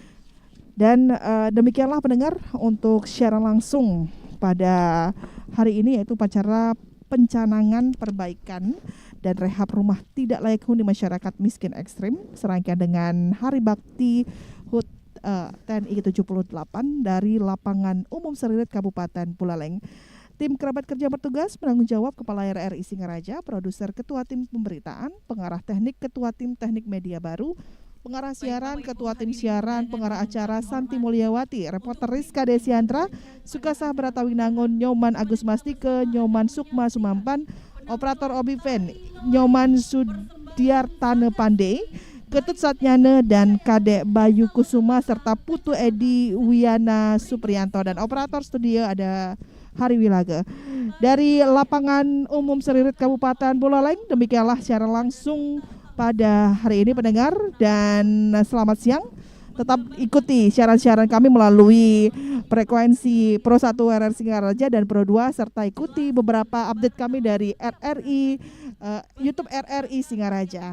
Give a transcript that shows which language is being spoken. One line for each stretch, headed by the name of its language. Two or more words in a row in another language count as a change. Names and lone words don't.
Indonesian: Dan demikianlah pendengar untuk siaran langsung pada hari ini, yaitu upacara pencanangan perbaikan dan rehab rumah tidak layak huni masyarakat miskin ekstrim serangkaian dengan Hari Bakti HUT TNI ke-78 dari Lapangan Umum Seririt Kabupaten Buleleng. Tim kerabat kerja bertugas penanggung jawab Kepala RRI Singaraja, produser Ketua Tim Pemberitaan, pengarah teknik Ketua Tim Teknik Media Baru, pengarah siaran, ketua tim siaran, pengarah acara Santi Mulyawati, reporter Rizka Desiandra, Sukasah Beratawinangun, Nyoman Agus Mastike, Nyoman Sukma Sumampan, operator Obiven, Nyoman Sudiartane Pandey, Ketut Satnyane dan Kadek Bayu Kusuma serta Putu Edi Wiana Supriyanto, dan operator studio ada Hari Wilaga. Dari Lapangan Umum Seririt Kabupaten Buleleng, demikianlah secara langsung pada hari ini pendengar, dan selamat siang. Tetap ikuti siaran-siaran kami melalui frekuensi Pro 1 RRI Singaraja dan Pro 2, serta ikuti beberapa update kami dari RRI YouTube RRI Singaraja.